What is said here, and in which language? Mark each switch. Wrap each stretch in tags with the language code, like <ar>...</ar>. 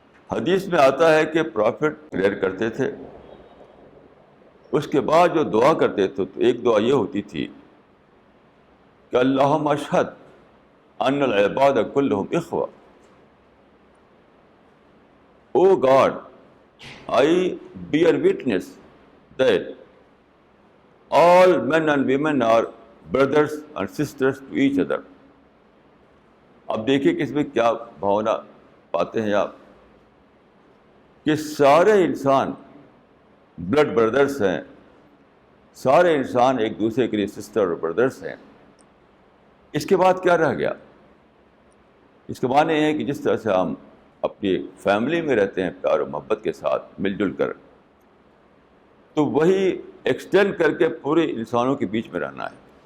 <ur>حدیث میں آتا ہے کہ پرافٹ پریئر کرتے تھے, اس کے بعد جو دعا کرتے تھے تو ایک دعا یہ ہوتی تھی کہ</ur> <ar>اللہم اشہد ان العباد کلہم اخوہ.</ar> <en>O God, I bear witness that all men and women are brothers and sisters to each other.</en> <ur>اب دیکھیے کہ اس میں کیا بھاونا پاتے ہیں آپ, کہ سارے انسان بلڈ بردرس ہیں, سارے انسان ایک دوسرے کے لیے سسٹر اور بردرس ہیں. اس کے بعد کیا رہ گیا؟ اس کے معنی یہ ہے کہ جس طرح سے ہم اپنی فیملی میں رہتے ہیں پیار و محبت کے ساتھ مل جل کر, تو وہی ایکسٹینڈ کر کے پورے انسانوں کے بیچ میں رہنا ہے.</ur>